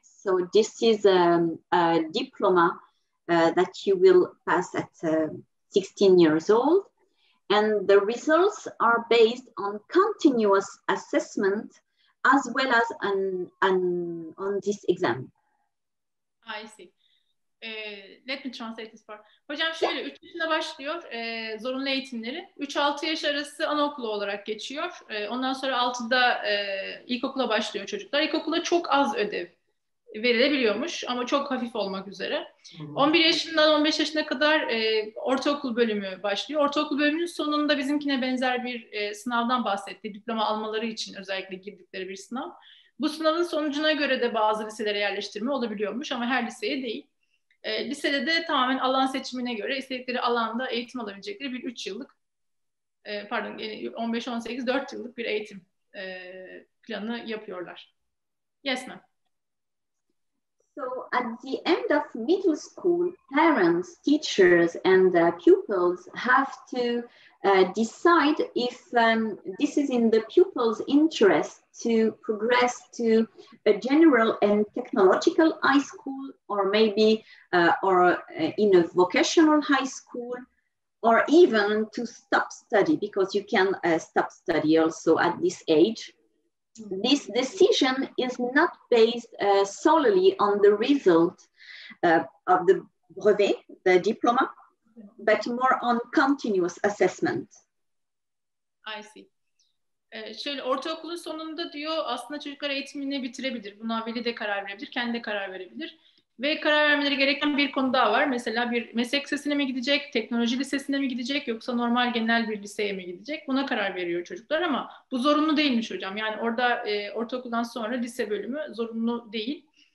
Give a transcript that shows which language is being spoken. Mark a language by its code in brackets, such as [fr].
[en] So this is a diploma that you will pass at 16 years old. And the results are based on continuous assessment as well as on this exam. I see. Let me translate this part. [tr] Hocam şöyle 3 yaşında başlıyor zorunlu eğitimleri. 3-6 yaş arası anaokulu olarak geçiyor. Ondan sonra 6'da ilkokula başlıyor çocuklar. İlkokula çok az ödev verilebiliyormuş ama çok hafif olmak üzere. 11 yaşından 15 yaşına kadar ortaokul bölümü başlıyor. Ortaokul bölümünün sonunda bizimkine benzer bir sınavdan bahsetti. Diploma almaları için özellikle girdikleri bir sınav. Bu sınavın sonucuna göre de bazı liselere yerleştirme olabiliyormuş ama her liseye değil. Lisede de tamamen alan seçimine göre istedikleri alanda eğitim alabilecekleri bir 3 yıllık, 15-18, 4 yıllık bir eğitim planı yapıyorlar. [en] Yes, ma'am. So at the end of middle school, parents, teachers, and pupils have to decide if this is in the pupil's interest to progress to a general and technological high school, or maybe in a vocational high school, or even to stop study, because you can stop study also at this age. This decision is not based solely on the result of the brevet, the diploma, but more on continuous assessment. I see. [tr] Şöyle ortaokulun sonunda diyor aslında çocuklar eğitimini bitirebilir. Buna veli de karar verebilir, kendi de karar verebilir. Ve karar vermeleri gereken bir konu daha var. Mesela bir meslek lisesine mi gidecek, teknoloji lisesine mi gidecek yoksa normal genel bir liseye mi gidecek? Buna karar veriyor çocuklar ama bu zorunlu değilmiş hocam. Yani orada ortaokuldan sonra lise bölümü zorunlu değil.